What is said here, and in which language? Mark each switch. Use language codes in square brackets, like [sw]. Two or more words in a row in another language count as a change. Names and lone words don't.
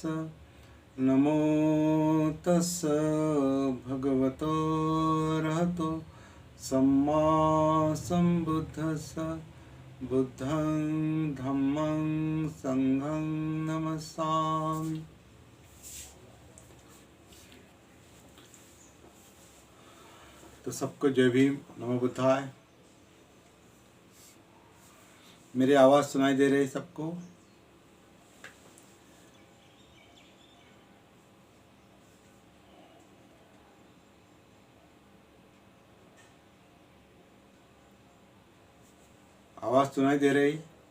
[pi] नमो तस् भगवतो अरहतो सम्मा सम्बुद्धस्स। बुद्धं धम्मं संघं नमस्सामि। [hi] तो सबको जय भीम, [sa] नमो बुद्धाय। [hi] मेरी आवाज़ सुनाई दे रही है सबको? आवाज़ सुनाई दे रही?